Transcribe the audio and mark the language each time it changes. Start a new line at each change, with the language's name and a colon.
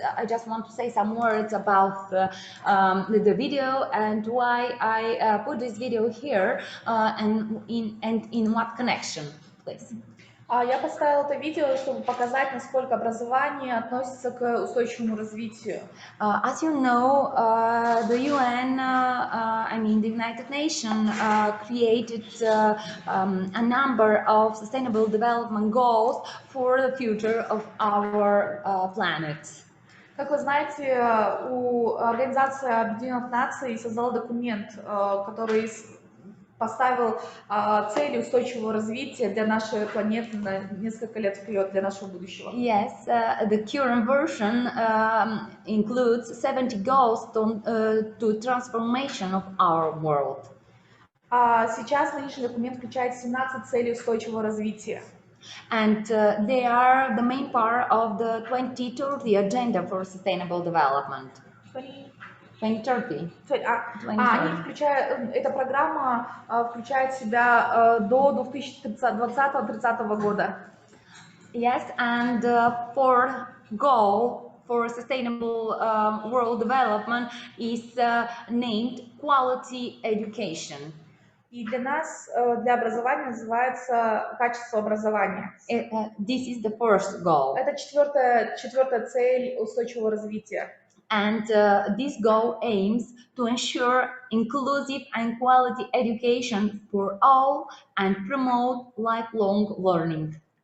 English: I just want to say some words about the video and why I put this video here and in what connection, please.
Russian: Я поставила это видео, чтобы показать, насколько образование относится к устойчивому развитию.
English: As you know, the UN, I mean the United Nations, created a number of sustainable development goals for the future of our planet.
Russian: Как вы знаете, Организация Объединенных Наций создала документ, который поставил цели устойчивого развития для нашей планеты на несколько лет вперед, для нашего будущего.
English: Yes, the current version includes 70 goals to transformation of our world.
Russian: Сейчас нынешний документ включает 17 целей устойчивого развития.
English: And they are the main part of the 2030 Agenda for Sustainable Development.
Russian: 2030. Они включают, эта программа включает в себя до 2020-30 года.
English: Yes, and fourth goal for sustainable world development is named quality education.
Russian: И для нас, для образования называется качество образования.
English: This is the first goal.
Russian: Это четвертая цель устойчивого развития.
English: And this goal aims to ensure inclusive and quality education for all and promote lifelong learning.